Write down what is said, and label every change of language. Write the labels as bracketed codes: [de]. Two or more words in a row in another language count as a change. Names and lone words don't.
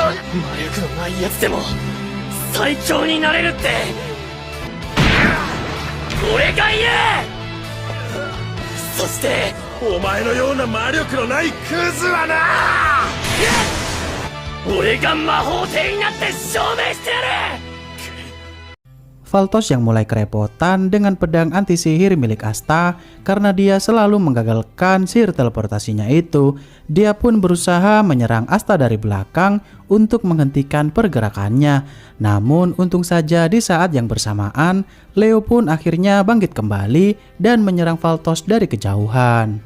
[ja] 魔力のないやつでも最強になれるって俺がいる。そしてお前のような魔力のないクズはな、俺が魔法帝になって証明してやる。 [id] Valtos yang mulai kerepotan dengan pedang anti sihir milik Asta karena dia selalu menggagalkan sihir teleportasinya itu. Dia pun berusaha menyerang Asta dari belakang untuk menghentikan pergerakannya. Namun untung saja di saat yang bersamaan, Leo pun akhirnya bangkit kembali dan menyerang Valtos dari kejauhan.